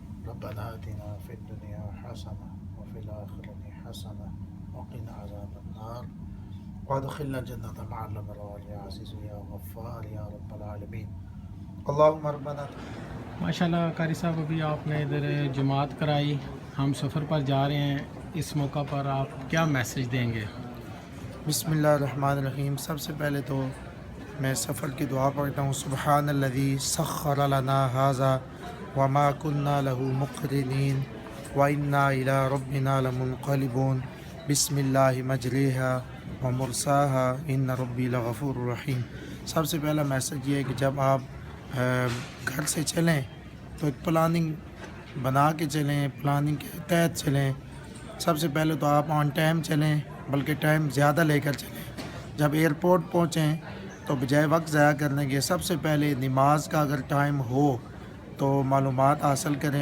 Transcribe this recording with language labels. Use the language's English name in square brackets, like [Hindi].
[Arabic] ربنا آتنا في الدنيا حسنة وفي الآخرة حسنة وقنا عذاب النار وادخلنا الجنة مع الأبرار يا عزيز يا غفار يا رب العالمين اللهم ربنا. [Urdu] ماشاءاللہ قاری صاحب ابھی آپ نے ادھر جماعت کرائی، ہم سفر پر جا رہے ہیں، اس موقع پر آپ کیا میسج دیں گے؟ [Arabic] بسم اللہ الرحمن الرحیم. [Urdu] سب سے پہلے تو میں سفر کی دعا پڑھتا ہوں. [Arabic] سبحان الذی سخر لنا ھذا وما كنا له مقرنین وإنا إلى ربنا لمنقلبون بسم اللہ مجریها ومرساها ان ربی لغفور رحیم. [Urdu] سب سے پہلا میسج یہ ہے کہ جب آپ گھر سے چلیں تو ایک پلاننگ بنا کے چلیں، پلاننگ کے تحت چلیں. سب سے پہلے تو آپ آن ٹائم چلیں، بلکہ ٹائم زیادہ لے کر چلیں. جب ایئرپورٹ پہنچیں تو بجائے وقت ضائع کرنے کے سب سے پہلے نماز کا اگر ٹائم ہو تو معلومات حاصل کریں.